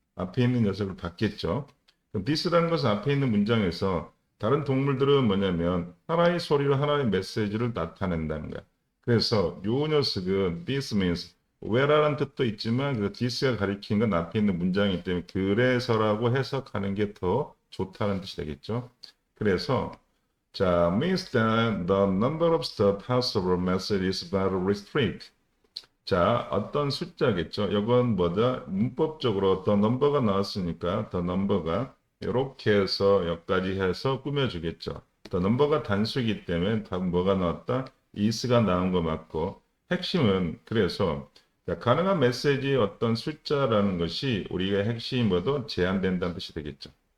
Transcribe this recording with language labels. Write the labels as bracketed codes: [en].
[ko] 앞에 있는 녀석을 받겠죠. 그럼 this라는 것은 앞에 있는 문장에서 다른 동물들은 뭐냐면 하나의 소리로 하나의 메시지를 나타낸다는 거야. 그래서 요 녀석은 [en] this means where [ko] 라는 뜻도 있지만 그 this가 가리키는 건 앞에 있는 문장이기 때문에 그래서라고 해석하는 게 더 좋다는 뜻이 되겠죠. 그래서 [en] means that the number of the possible messages is very restrict. [ko] 자, 어떤 숫자겠죠. 이건 뭐다? 문법적으로 the number가 나왔으니까 the number가 이렇게 해서 여기까지 해서 꾸며주겠죠. the number가 단수이기 때문에 다 뭐가 나왔다? is가 나온 거 맞고 핵심은 그래서 가능한 메시지의 어떤 숫자라는 것이 우리가 핵심이 뭐도 제한된다는 뜻이 되겠죠.